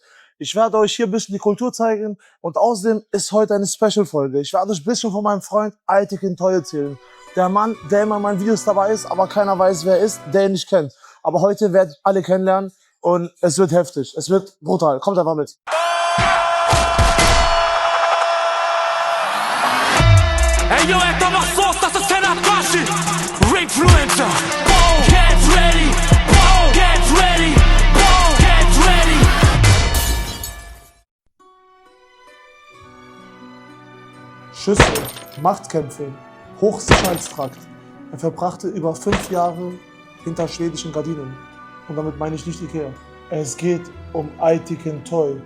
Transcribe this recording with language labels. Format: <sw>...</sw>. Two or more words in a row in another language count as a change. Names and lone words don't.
<de>Ich werde euch hier ein bisschen die Kultur zeigen und außerdem ist heute eine Special-Folge. Ich werde euch ein bisschen von meinem Freund Aytekin Toy erzählen. Der Mann, der immer in meinen Videos dabei ist, aber keiner weiß, wer er ist, der ihn nicht kennt. Aber heute werdet ihr alle kennenlernen und es wird heftig, es wird brutal. Kommt einfach mit. Hey yo, esta más sosta, esta escena casi Refluencer,</de> <en>get ready, get ready, get ready.</en> <de>Schüsse, Machtkämpfe, Hochsicherheitstrakt. Er verbrachte über 5 Jahre hinter schwedischen Gardinen. Und damit meine ich nicht Ikea. Es geht um Aytekin Toy.</de>